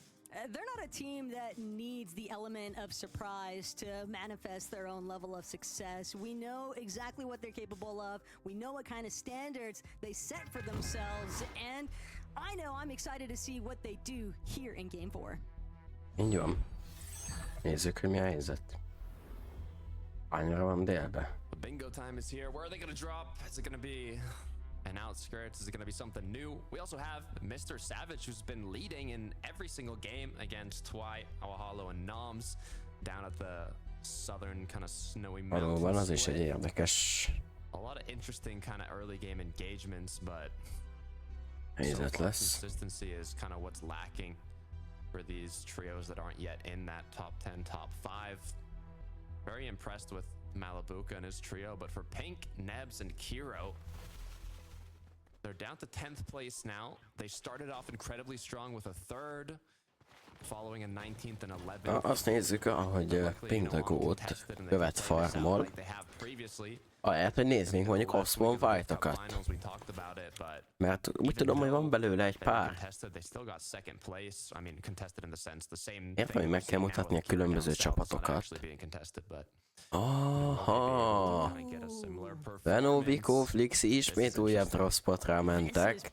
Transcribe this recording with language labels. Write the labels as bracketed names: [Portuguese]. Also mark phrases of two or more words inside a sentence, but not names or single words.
[English] They're not a team that needs the element of surprise to manifest their own level of success. We know exactly what they're capable of. We know what kind of standards they set for themselves. And I know I'm excited to see what they do here in Game 4. [Hungarian] Így van. Nézzük, hogy mi a helyzet. Annyira van délbe. [English] The bingo time is here. Where are they going to drop? Is it going to be an outskirts? Is it going to be something new? We also have Mr. Savage, who's been leading in every single game against Twy, Awahalo, and Noms down at the southern kind of snowy mountains. [Hungarian] Valóban az is egy érdekes [English] A lot of interesting kind of early game engagements, but [Hungarian] helyzet lesz. [English] consistency is kind of what's lacking for these trios that aren't yet in that top 10, top 5. Very impressed with Malabuka and his trio, but for Pink, Nebs, and Kiro, they're down to 10th place now. They started off incredibly strong with a third, following a 19th and 11th. [Hungarian] Azt nézzük, ahogy Pink the Goat követ farmol. Ahelyett, hogy néznénk mondjuk [English] off-spawn fight-okat. [Hungarian] Mert úgy tudom, hogy van belőle egy pár. Értem, hogy meg kell mutatni a különböző csapatokat. Aha! Veno, Vico, Flixi ismét újabb drop spotra mentek.